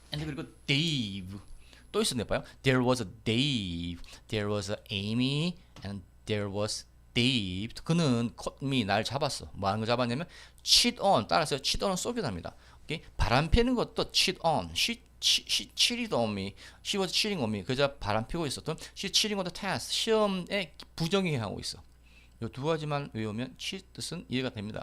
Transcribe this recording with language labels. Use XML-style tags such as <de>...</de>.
<ko>and 그리고 Dave 또 있었네 봐요.</ko> <en>There was a Dave, there was a Amy, and there was Dave.</en> <ko>그는</ko> <en>caught me</en> <ko>날 잡았어. 뭐 하는 거 잡았냐면 cheat on 따라서 cheat on은 쏘기답니다. 오케이? 바람 피는 것도 cheat on.</ko> <en>She cheated on me. She was cheating on me.</en> <ko>그저 바람 피고 있었던</ko> <en>she cheating on the test.</en> <ko>시험에 부정행위하고 있어. 이 두 가지만 외우면 cheat 뜻은 이해가 됩니다.</ko>